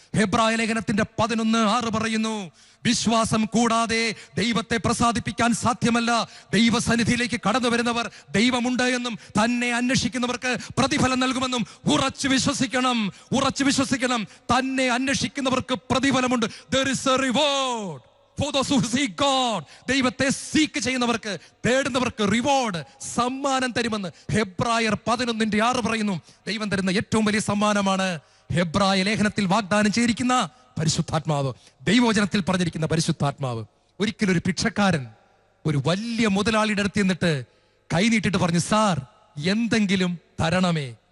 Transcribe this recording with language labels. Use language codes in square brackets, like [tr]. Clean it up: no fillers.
[ml] ഹെബ്രായ ലേഖനത്തിന്റെ 11:6 പറയുന്നു, വിശ്വാസം കൂടാതെ ദൈവത്തെ പ്രസാദിപ്പിക്കാൻ സാധ്യമല്ല. ദൈവസന്നിധിയിലേക്ക് കടന്നു വരുന്നവർ ദൈവമുണ്ട് എന്നും തന്നെ അന്വേഷിക്കുന്നവർക്ക് പ്രതിഫലം നൽകുമെന്നും ഉറച്ചു വിശ്വസിക്കണം. തന്നെ അന്വേഷിക്കുന്നവർക്ക് പ്രതിഫലമുണ്ട്. [en] There is a reward for those who seek God. [ml] ദൈവത്തെ സീക്ക് ചെയ്യുന്നവർക്ക്, തേടുന്നവർക്ക് റിവാർഡ്, സമ്മാനം തരുമെന്ന് ഹെബ്രായർ 11:6 പറയുന്നു. ദൈവം തരുന്ന ഏറ്റവും വലിയ സമ്മാനമാണ് ഹെബ്രായ ലേഖനത്തിൽ വാഗ്ദാനം ചെയ്തിരിക്കുന്ന പരിശുദ്ധാത്മാവ്, ദൈവവചനത്തിൽ പറഞ്ഞിരിക്കുന്ന പരിശുദ്ധാത്മാവ്. ഒരിക്കലും ഒരു ഭിക്ഷക്കാരൻ ഒരു വലിയ മുതലാളിയുടെ അടുത്ത് എന്നിട്ട് കൈനീട്ടിട്ട് പറഞ്ഞു, സാർ എന്തെങ്കിലും തരണമേ.